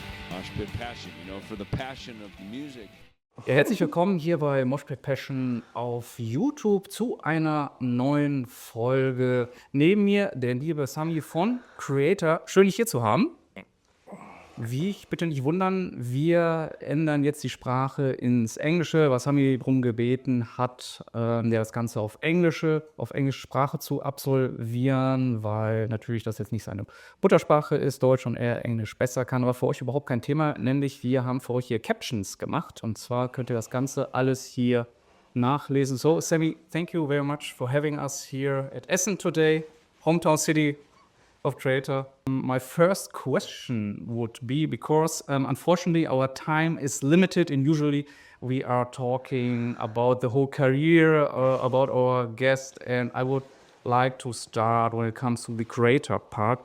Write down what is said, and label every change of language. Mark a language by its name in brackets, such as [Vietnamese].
[English] Moshpitpassion, for the passion of the music. [German] Ja, herzlich willkommen hier bei Moshpitpassion auf YouTube zu einer neuen Folge. Neben mir der liebe Sami von Kreator. Schön, dich hier zu haben. Wie ich bitte nicht wundern, wir ändern jetzt die Sprache ins Englische, was Sami darum gebeten hat, das Ganze auf englische Sprache zu absolvieren, weil natürlich das jetzt nicht seine Muttersprache ist, Deutsch und er Englisch besser kann, aber für euch überhaupt kein Thema, nämlich wir haben für euch hier Captions gemacht und zwar könnt ihr das Ganze alles hier nachlesen. [English] So, Sami, thank you very much for having us here at Essen today, hometown city of Kreator. My first question would be, because unfortunately our time is limited and usually we are talking about the whole career, about our guest, and I would like to start when it comes to the creator part.